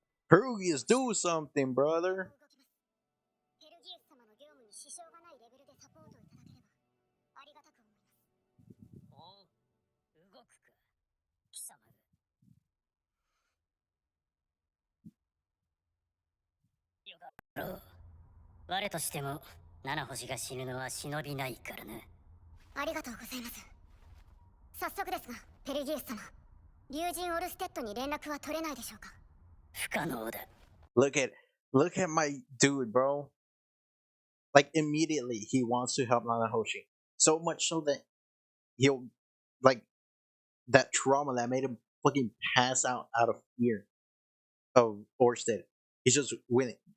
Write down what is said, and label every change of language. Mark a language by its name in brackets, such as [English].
[English] Perugius, do something, brother. [Japanese] ペルギウス様の業務に支障がないレベルでサポートいただければありがたく思います。おう、動くか、貴様が。よかろう。我としても七星が死ぬのは忍びないからな。ありがとうございます。早速ですが、ペルギウス様、竜神オルステッドに連絡は取れないでしょうか。不可能だ。 [English] Look at my dude, bro. Like immediately he wants to help Nanahoshi. So much so that he'll like that trauma that made him fucking pass out of fear of Orsted. He's just willing.